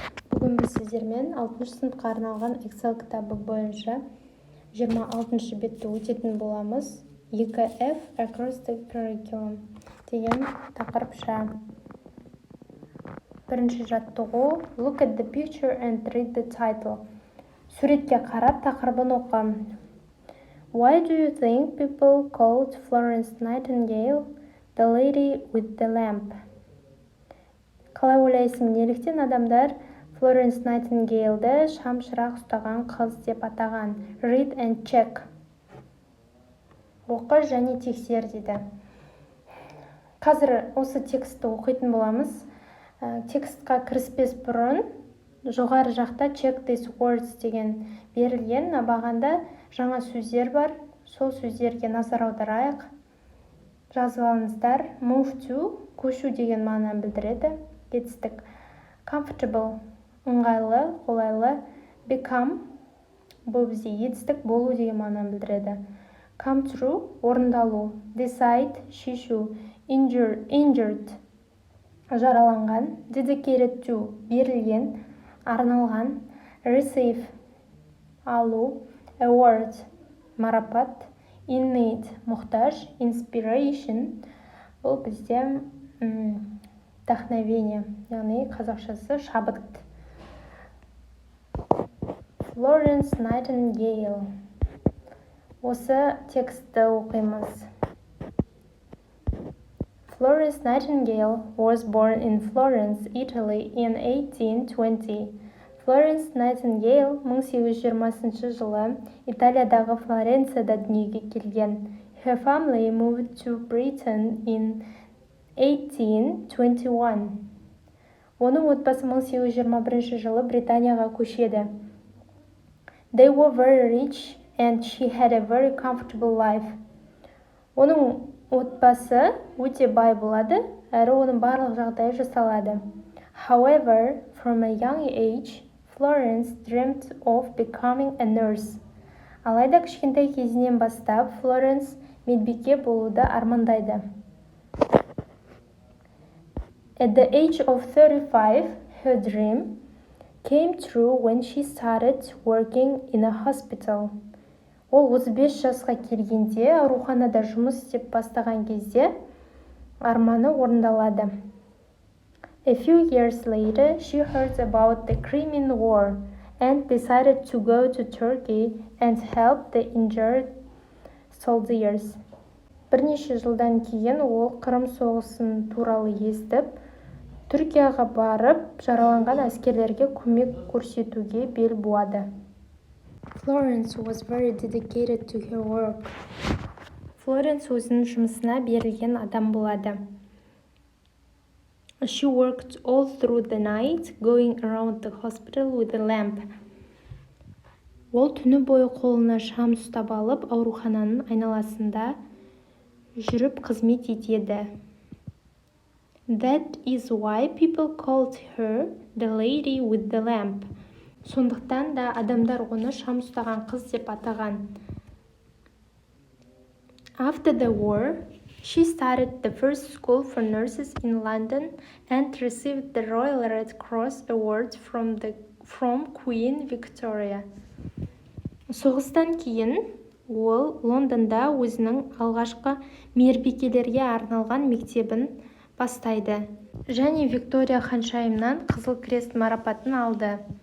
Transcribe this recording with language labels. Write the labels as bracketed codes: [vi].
[kk] Бүгін біз сіздермен 6 сыныпқа арналған Excel кітабы бойынша 26 бетті өтетін боламыз. [en] 2F Across the Curriculum [kk] деген тақырыпша. Бірінші жаттығу [en] Look at the picture and read the title. [kk] Суретке қарап тақырыбын оқы. [en] Why do you think people called Florence Nightingale the lady with the lamp? [kk] Қалай ойлайсың, неліктен адамдар Флоренс Найтингейлді шам-шырақ ұстаған қыз деп атаған? [en] Read and check. [kk] Оқы және тексер дейді. Қазір осы текстті оқитын боламыз. Текстқа кіріспес бұрын жоғары жақта [en] check these words [kk] деген берілген. Абағанда жаңа сөздер бар. Сол сөздерге назар аударайық. Жазып алыңыздар. [en] Move to, [kk] көшу деген мағынаны білдіреді. Жетістік. Comfortable, ыңғайлы, қолайлы. Become, бұл бізде жетістік болу деген мағынаны білдіреді. [en] Come true, орындалу. Decide, шешу. [kk] Injured, жараланған. [en] Dedicated to, [kk] берілген, арналған. Receive, алу. Award, марапат. [en] In need, мұқтаж. [kk] Inspiration, бұл бізде вдохновение, яғни қазақшасы шабыт. Florence Nightingale. Осы текстті оқимыз. [en] Florence Nightingale was born in Florence, Italy in 1820. [kk] Florence Nightingale 1820 жылы Италиядағы Флоренцияда дүниеге келген. [en] Her family moved to Britain in 1821. [kk] Оның отбасы 1821 жылы Британияға көшеді. [en] They were very rich and she had a very comfortable life. [kk] Оның отбасы өте бай болады, әрі оның барлық жағдайы жасалады. [en] However, from a young age, Florence dreamt of becoming a nurse. [kk] Алайда кішкентай кезінен бастап Флоренс медбике болуды армандайды. [en] At the age of 35, her dream came true when she started working in a hospital. [kk] Ол 35 жасқа келгенде ауруханада жұмыс істеп бастаған кезде арманы орындалады. [en] A few years later, she heard about the Crimean War and decided to go to Turkey and help the injured soldiers. [kk] Бірнеше жылдан кейін ол Қырым соғысын туралы естіп, Түркияға барып, жараланған әскерлерге көмек көрсетуге бел буады. [en] Florence was very dedicated to her work. [kk] Florence өзінің жұмысына берілген адам болады. [en] She worked all through the night, going around the hospital with a lamp. [kk] Ол түні бойы қолына шам ұстап алып, аурухананың айналасында жүріп қызмет етеді. [en] That is why people called her the lady with the lamp. [kk] Сондықтан да адамдар оны шам ұстаған қыз деп атаған. [en] After the war, she started the first school for nurses in London and received the Royal Red Cross Award from Queen Victoria. [kk] Соғыстан кейін ол Лондонда өзінің алғашқы мейірбикелерге арналған мектебін бастайды және Виктория ханшайымнан Қызыл крест марапатын алды.